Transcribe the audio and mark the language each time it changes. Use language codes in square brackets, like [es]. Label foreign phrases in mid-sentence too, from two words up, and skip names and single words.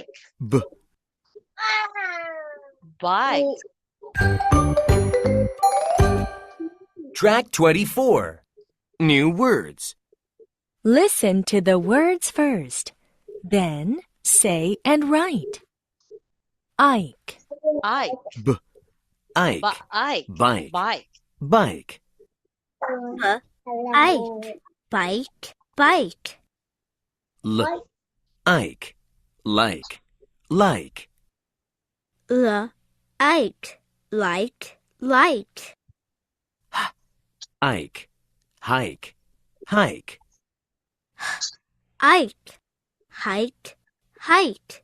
[en] B. Bike. Track 24. New words. Listen to the words first. Then say and write. Ike. Ike. B. Ike. Ike. Bike. Bike. Bike. Ike. Bike. Bike. L. Ike. Like. Like. L. Ike. Like. Like. Ike. Hike. Hike. Ike. Hike. Hike.